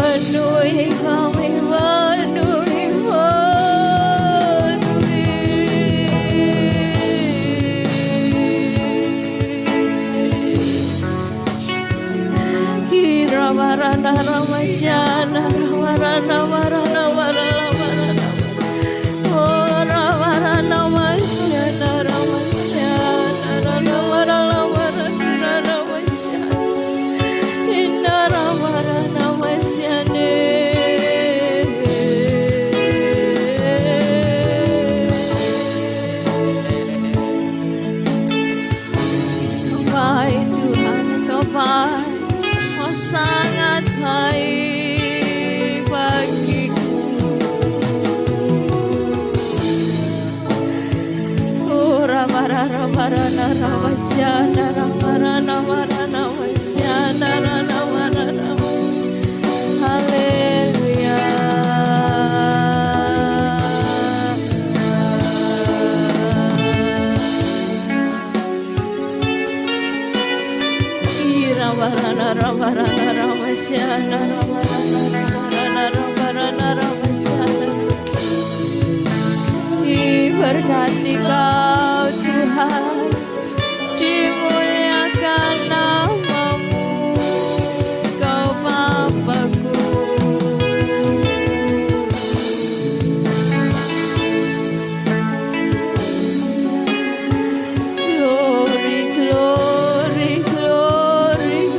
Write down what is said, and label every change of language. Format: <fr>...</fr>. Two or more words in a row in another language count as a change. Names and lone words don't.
<id>penuhi kami, penuhi. Ramarana Ramasyana Ramarana Marana Marana Oh Ramarana Masyana Ramasyana Ramarana Marana Ramasyana Inna Ramarana Masyane Baik Tuhan, Kau baik, sangat baik bagiku. Oh Ramarana Marana Ramasyana Ramarana Marana Masyana Ramarana. Haleluya. Ramarana Ramarana Ramasyana Ramarana Ramarana Ramarana Ramasyana. Diberkati Kau Tuhan, dimuliakan nama-Mu, Kau Bapa-Ku.</id> <en>Glory, glory, glory.</en>